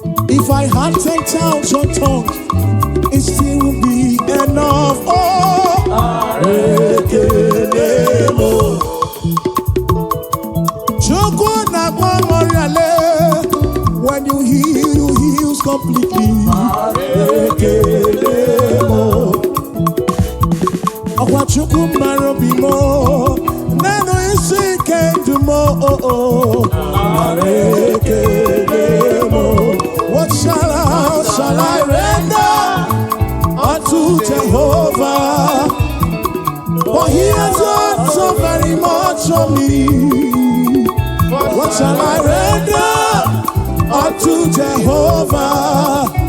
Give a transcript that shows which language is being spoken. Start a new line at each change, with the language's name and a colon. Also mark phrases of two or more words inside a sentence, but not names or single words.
English: If I had ten thousand tongues, it still won't be enough.
Igbo: Oh, ekele mo. Chukwu na-agba ọrịa le.
English: When you heal, you heal completely.
Igbo: Ekele mo. Ọkwa Chukwu mara obi m, nenu isi nke ndụ m, o, o, o. Mara ekele m.
English: What shall I, shall I render unto Jehovah? For he has done so very much for me. What shall I render unto Jehovah?